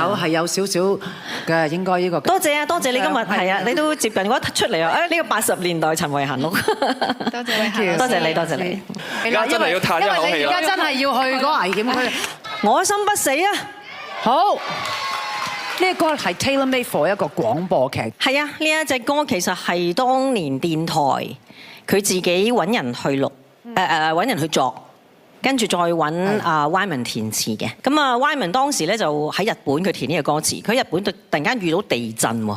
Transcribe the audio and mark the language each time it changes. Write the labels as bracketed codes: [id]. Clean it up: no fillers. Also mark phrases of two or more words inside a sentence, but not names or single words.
[yue] 手係有少少嘅，應該呢個。多謝啊，多謝你今日係啊，你都接近我出嚟啊！呢個80年代陳慧嫻咯。多謝慧嫻，多謝你，多謝你。而家真係要嘆一口氣啦！因為你而家真係要去嗰個危險區。我心不死啊！好。呢個歌係 [en] tailor-made for [yue] 一個廣播劇。係啊，呢一隻歌其實係當年電台佢自己揾人去錄，揾人去作，跟住再揾Wyman 填詞嘅。咁Wyman當時咧就喺日本佢填呢個歌詞，佢喺日本突然間遇到地震喎。